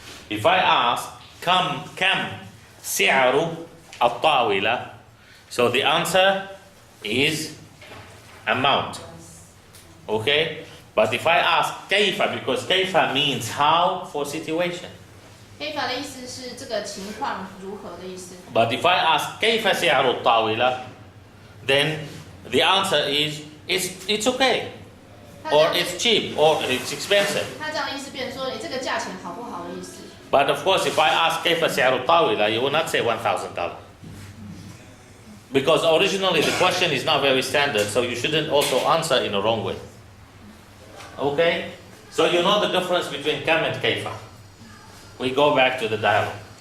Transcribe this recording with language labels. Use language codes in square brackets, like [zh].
[en] If I ask [ar] كم سعر الطاولة, [en] so the answer is amount. Okay? But if I ask كيف, because كيف means how for situation. [zh] 非法的意思是这个情况如何的意思。 [en] But if I ask [ar] كيف سعر الطاولة, [en] then the answer is it's okay, [zh] 他这 [en] or [zh] 样 [en] it's cheap, or it's expensive. [zh] 他这样的意思变成说你这个价钱好不好的意思。 [en] But of course, if I ask [ar] كيف سعر الطاولة, [en] you will not say $1,000. Because originally the question is not very standard, so you shouldn't also answer in a wrong way. Okay? So you know the difference between كم and كيف. We go back to the dialogue.